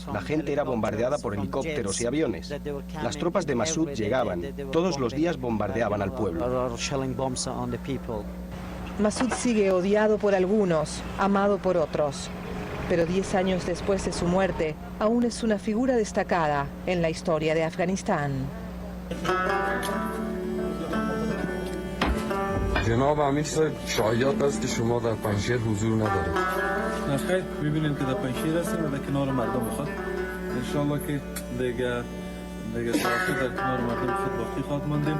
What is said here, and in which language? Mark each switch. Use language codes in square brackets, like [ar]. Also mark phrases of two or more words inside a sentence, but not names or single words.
[es] La gente era bombardeada por helicópteros y aviones. Las tropas de Massoud llegaban. Todos los días bombardeaban al pueblo. Massoud sigue odiado por algunos, amado por otros. Pero 10 años después de su muerte, aún es una figura destacada en la historia de Afganistán. [fa] جناب امیر صاحب شایعات است که شما در پنجشیر حضور ندارید. نخیر می‌بینیم که در پنجشیر هستیم و در کنار مردم خود [ar] ان شاء الله [fa] که دیگه ساعتی در کنار مردم خود باقی خواهد ماندیم.